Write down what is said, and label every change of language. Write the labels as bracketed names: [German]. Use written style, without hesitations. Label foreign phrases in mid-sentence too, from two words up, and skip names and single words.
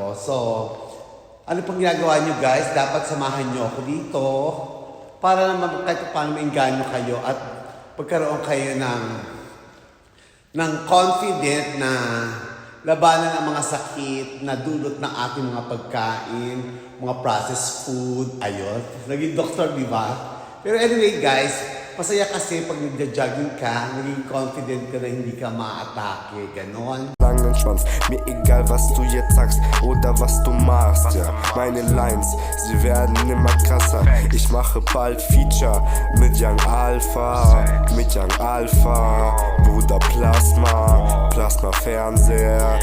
[Filipino] So ano pang ginagawa nyo guys? Dapat samahan nyo ako dito para naman kahit paano maingganyo kayo at pagkaroon kayo ng confident na labanan ang mga sakit na dulot ng ating mga pagkain, mga [English] processed food, [Filipino] ayun. Naging doktor, di ba? Pero anyway guys, masaya kasi pag nagja-jogging ka, naging confident ka na hindi ka ma-atake, ganon. [German] Langen Schwanz, mir egal was du jetzt sagst oder was du machst, ja. Meine Lines, sie werden immer krasser. Ich mache bald Feature mit Young Alpha, Bruder Plasma, Plasma Fernseher.